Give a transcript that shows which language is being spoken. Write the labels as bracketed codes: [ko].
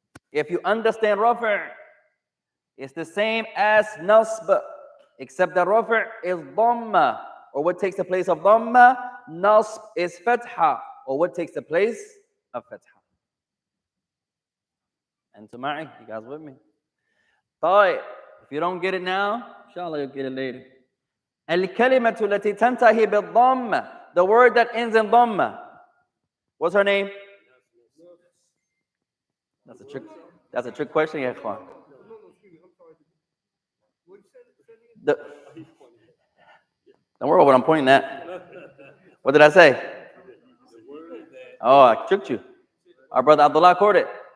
[en] If you understand rafi', it's the same as nasb, except that rafi' is dhamma, or what takes the place of dhamma. Nasb is fatha, or what takes the place of fatha. And Tuma'i, you guys with me? طيب, if you don't get it now, inshallah you'll get it later. [ar] الكلمة التي تنتهي بالضمة. [en] The word that ends in dhamma. What's her name? That's a trick question, ya ikhwan. Don't worry about what I'm pointing at. What did I say? Oh, I tricked you. Our brother Abdullah caught it.